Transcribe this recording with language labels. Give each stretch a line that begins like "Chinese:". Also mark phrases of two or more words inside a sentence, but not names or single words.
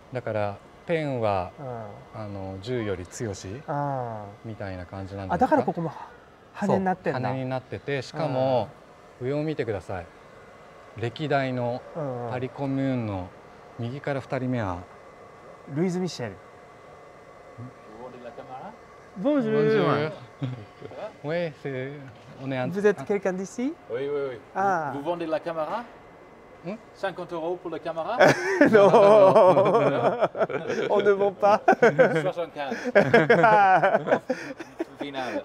Japanese: だからペンは、銃より強しみたいな感じなんですか。だからここも羽になってるんだ。羽になってて、しかも上を見てください。歴代のパリコミューンの右から2人目はルイズ・ミシェル。
French: Bonjour. Oui, c'est. On est. Vous êtes quelqu'un d'ici? Oui, oui, oui. Vous vendez la caméra? 50 € pour la caméra? Non, on ne vend pas. 75. Final.